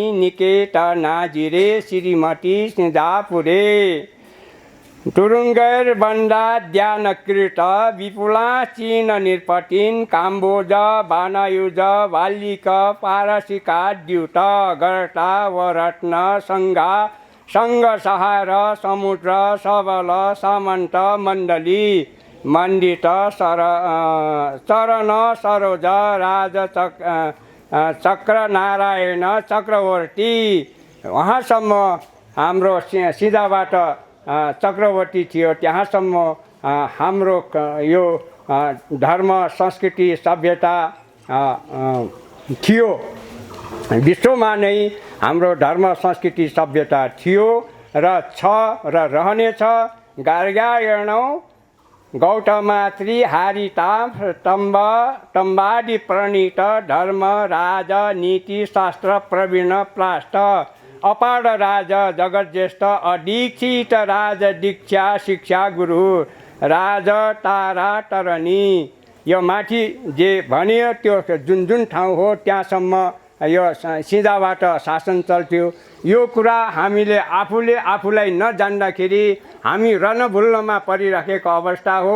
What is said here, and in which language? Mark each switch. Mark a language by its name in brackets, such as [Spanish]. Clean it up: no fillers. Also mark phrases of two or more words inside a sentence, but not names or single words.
[Sanskrit] निकेत नाजिरे श्रीमती सिंगापुरे तुरुङ्गैर बन्दा ध्यानकृत विपुला चीन निरपतिन काम्बोज वानयुज वाल्लिक पारसिका द्युत गर्ता वरत्न सङ्घा सङ्घ सहार समुद्र सबल सामन्त मण्डली मण्डित चरण सरोज राज चक्र नारायण चक्रवर्ती [Nepali] वहाँसम्म हाम्रो सिधाबाट चक्रवर्ती थियो। त्यहाँसम्म हाम्रो यो धर्म संस्कृति सभ्यता थियो। विश्वमा नै हाम्रो धर्म संस्कृति सभ्यता थियो र छ र रहनेछ। [Sanskrit] गार्ग्यायणौ गौतमात्री हारिता तम्बादि प्रणीत धर्म राज नीति शास्त्र प्रवीण प्राष्ट अपार राज जगज्येष्ठ अदीक्षित राज दीक्षा शिक्षा गुरु राज तारा तरणी। [Nepali] यो माथि जे भन्यो त्यो जुन जुन ठाउँ हो त्यहाँसम्म यो सिधाबाट शासन चल्थ्यो। यो कुरा हामीले आफूलाई नजान्दाखेरि हामी रणभुल्लमा परिराखेको अवस्था हो।